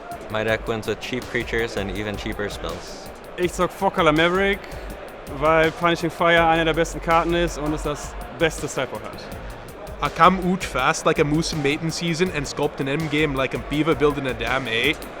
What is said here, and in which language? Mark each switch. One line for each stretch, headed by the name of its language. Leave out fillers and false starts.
English: My deck wins with cheap creatures and even cheaper spells.
German: Ich zog Fokker Maverick weil Punishing Fire eine der besten Karten ist und es das beste Sideboard hat.
English: I come out fast like a moose in mating season and sculpt an endgame like a beaver building a dam, eh?